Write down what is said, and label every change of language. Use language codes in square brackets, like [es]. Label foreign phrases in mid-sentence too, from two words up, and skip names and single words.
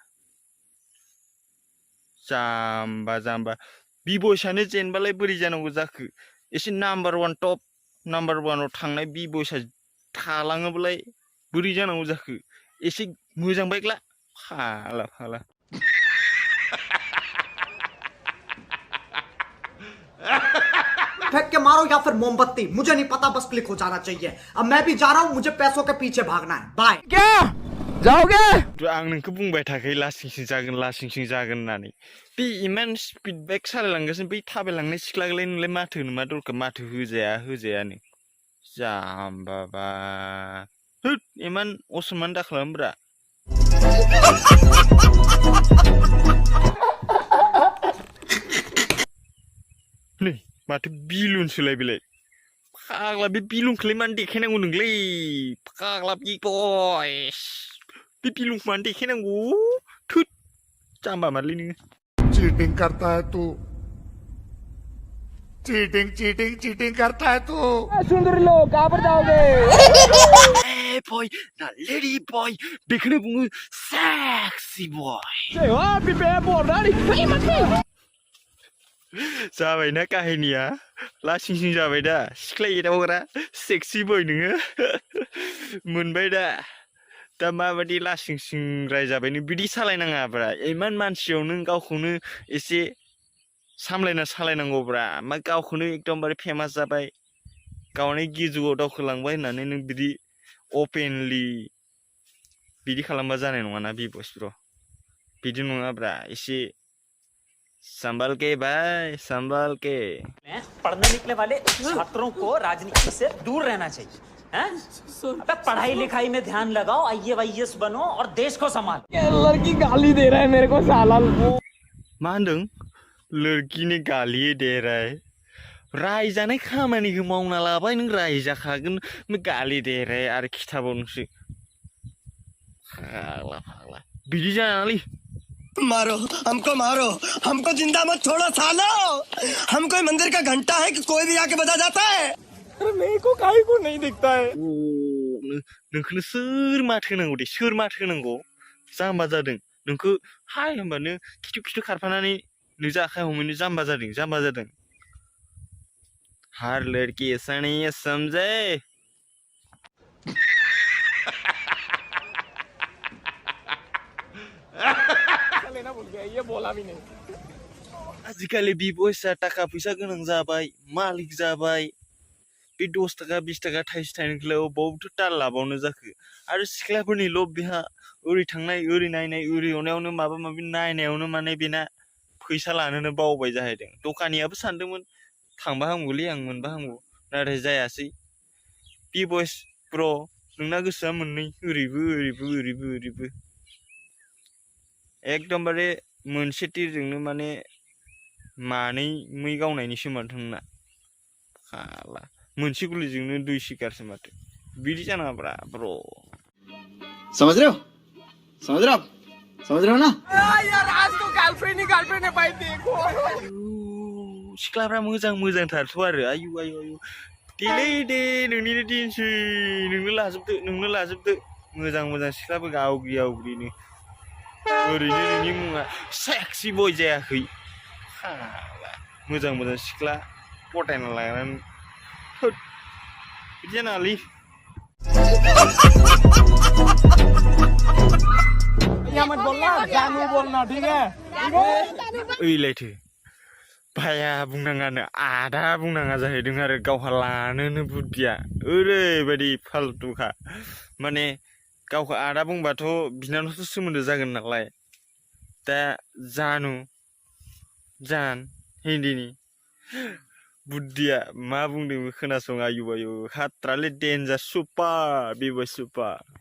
[brx] जाम्बा बिबयसानो जेनबालाय बोरै जानांगौ जाखो एसे नाम्बार 1 टप नाम्बार 1आव थांनाय बिबयसा थालाङोबालाय बोरै जानांगौ जाखो एसे मोजां बाइक ला फाग्ला [hi] फेंक के मारो या फिर मोमबत्ती, मुझे नहीं पता, बस क्लिक हो जाना चाहिए। अब मैं भी जा रहा हूँ, मुझे पैसों के पीछे भागना है। बाय। क्या जाओगे? [brx] आं नोंखौ बुंबाय थाखायो लासिं सिं जागोन होननानै बे इमान स्पिड बाइक सालायलांगासिनो बै थाबायलांनाय सिख्लाखौलाय नोंलाय माथो होनो मा दरखार माथो होजायानो जाम्बाबा होद इमान असनमान दाखालामब्रा। नै माथो बिलुनसोलाय बेलाय फाग्ला बे बिलुनखौलाय मानो देखायनांगौ नोंलै फाग्ला [en] big boys [brx] बे बिलुनखौ मानो देखायनांगौ थुट जाम्बा मारलै नोङो। [hi] चीटिंग करता है तू चीटिंग करता है तू। सुंदर लोग कहाँ पर जाओगे? [brx] बय ना [en] lady boy [brx] बेखौनो बुङो [en] sexy boy. [brx] जाबायना काहिनिया लासिं सिं जाबाय दा सिख्ला एदावग्रा [en] sexy boy [brx] नोङो मोनबाय दा माबायदि लासिं सिं रायजाबाय नों बिदि सालायनाङाब्रा इमान मानसियाव नों गावखौनो एसे सामलायना सालायनांगौब्रा मा गावखौनो एकदमबारे फेमास जाबाय गावनि गिजुआव दावखोलांबाय होननानै नों बिदि अपेनलि बिदि खालामबा जानाय नङाना बिबस ब्र बिदि नङाब्रा एसे [hi] संभल के भाई संभल के। पढ़ने निकले वाले छात्रों को राजनीति से दूर रहना चाहिए हैं? अबे पढ़ाई लिखाई में ध्यान लगाओ, आईएएस बनो और देश को संभालो। लड़की गाली दे रहा है मेरे को साला। [brx] मा होनदों लड़किनि [hi] गाली दे रहा है [brx] रायजानाय खामानिखौ मावना लाबाय नों रायजाखागोन [hi] गाली दे रहा है [brx] आरो खिथाबावनोसै फाग्ला बिदि जानाङालै। [hi] मारो हमको जिंदा मत छोड़ो सालो, हम कोई मंदिर का घंटा है कि कोई भी आके बजा जाता है। अरे मेरे को काहे को नहीं दिखता है [brx] अ नोंखौनो सोर माथो होनांगौ दे सोर माथो होनांगौ जाम्बा जादों नोंखौ हाय होनबानो खिथु खिथु खारफानानै नोंजों आखाइ हमैनो जाम्बा जादों [hi] हर लड़की ऐसा नहीं है समझे लेना भूल गया ये बोला भी नहीं [brx] आजिखालि बिबयसा थाखा फैसा गोनां जाबाय मालिक जाबाय बे 10 थाखा 20 थाखा थाइसे थाइनैखौलाय अबावथो ताल लाबावनो जाखो आरो सिख्लाफोरनि लब बेहा ओरै थांनाय ओरै नायनाय ओरै एवनायावनो माबा माबि नायनायावनो माने बेना फैसा लानोनो बावबाय जाहैदों दखानियाबो सानदोंमोन थांबा हामगौलै आं मोनबा हामगौ नाथाय जायासै बिबयस ब्र नोंना गोसोआ मोननै ओरैबो एकदमबारे मोनसे टिरजोंनो माने मानै मै गावनायनिसो माथो नोंना फाला मोनसे गुलिजोंनो 2 शिकारसो माथो बिदि जानाङाब्रा ब्र [hi] समझ रहे हो ना यार आज तो गर्लफ्रेंड है भाई देखो [brx] सिख्लाफ्रा मोजांथारथ' आरो आयु देलै दे नोंनिनो दिनसै नोंनो लाजोबदो मोजां सिख्लाबो आवग्रिनो ओरैनो नोंनि मुङा [en] sexy boy [brx] जायाखै मोजां सिख्ला पटायना लानानै बिदि जानाङालै [hi] यहाँ मत बोलना जानू बोलना ठीक है [brx] ओइलायथो भाया बुंनाङानो आदा बुंनाङा जाहैदों आरो गावहा लानोनो बुद्धिया ओरैबायदि फाल्तुखा माने गावखौ आदा बुंबाथ' बिनानावसो सोमोन्दो जागोन नालाय दा जान हिन्दीनि बुद्धिया मा बुंदों खोनासं आयु खात्रालै डेन्जार सुपार बिबय सुपार